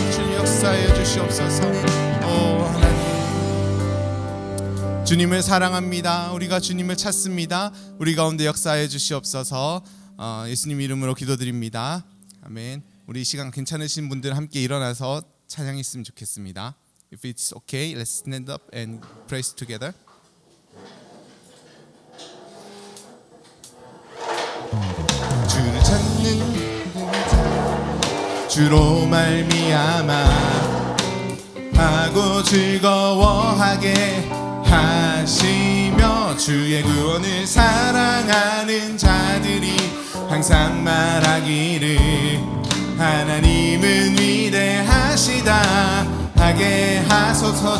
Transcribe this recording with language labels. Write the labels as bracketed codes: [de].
[ko] 주님 역사하여 주시옵소서. 오 하나님, 주님을 사랑합니다. 우리가 주님을 찾습니다. 우리 가운데 역사하여 주시옵소서. 예수님 이름으로 기도드립니다. 아멘. 우리 이 시간 괜찮으신 분들 함께 일어나서 찬양했으면 좋겠습니다. [en] If it's okay, let's stand up and praise together. [ko] 주를 찾는 주로 말미암아 하고 즐거워하게 하시며 주의 구원을 사랑하는 자들이 항상 말하기를 하나님은 위대하시다 하게 하소서.